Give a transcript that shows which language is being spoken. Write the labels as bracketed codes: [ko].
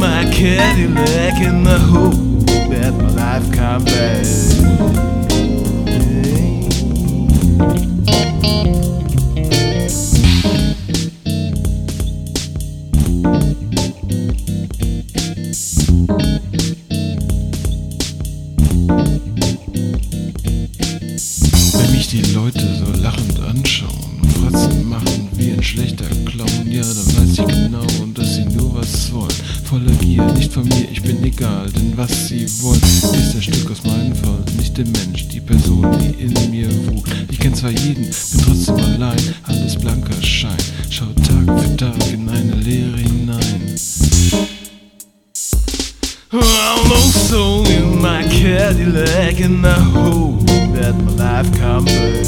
[en] Cadillac in the hope that my life come back. [de] Wenn mich die Leute so lachend anschauen, Fratzen machen wie ein schlechter Clown, ja, dann weiß ich genau, und dass sie nur was wollen. Voller Gier, nicht von mir, ich bin egal, denn was sie wollen, ist ein Stück aus meinem Fall, nicht der Mensch, die Person, die in mir wohnt. Ich kenn zwar jeden, bin trotzdem allein, alles blanker Schein, schau Tag für Tag in eine Leere hinein. [en] Well, no soul in my Cadillac and I hope that my life come back.